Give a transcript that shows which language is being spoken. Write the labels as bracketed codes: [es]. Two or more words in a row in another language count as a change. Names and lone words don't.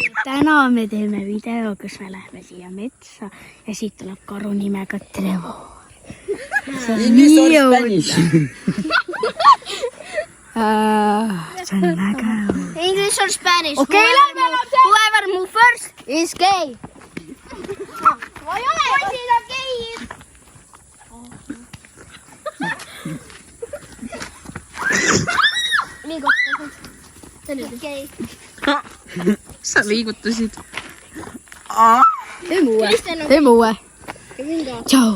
[et] Täna me teeme video, kus me lähme siia metsa ja siit tuleb karu nimega Trevor. See on nii õudne. See on väga õudne. [en] English or Spanish? Okay, whoever move first is gay. [et] Poisid on geid. Liigutasid. See on gei. Sa liigutasid. Teeme uue. Tšau.